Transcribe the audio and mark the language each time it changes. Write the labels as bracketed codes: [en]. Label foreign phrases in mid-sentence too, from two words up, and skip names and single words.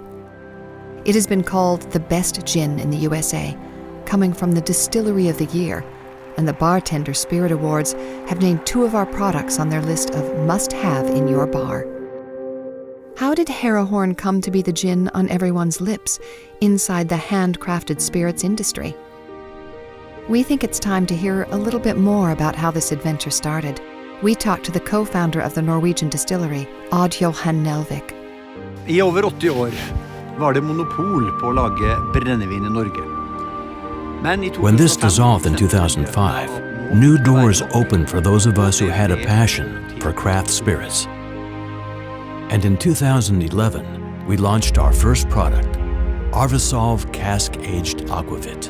[en] It has been called the best gin in the USA, coming from the Distillery of the Year, and the Bartender Spirit Awards have named 2 of our products on their list of must-have in your bar. How did Harahorn come to be the gin on everyone's lips inside the handcrafted spirits industry? We think it's time to hear a little bit more about how this adventure started. We talked to the co-founder of the Norwegian distillery, Odd Johan Nelvik. [no] I over 80 år var det monopol på å lage brennevin I Norge. [en] When this dissolved in 2005, new doors opened for those of us who had a passion for craft spirits. And in 2011, we launched our first product, Harahorn Cask Aged Aquavit.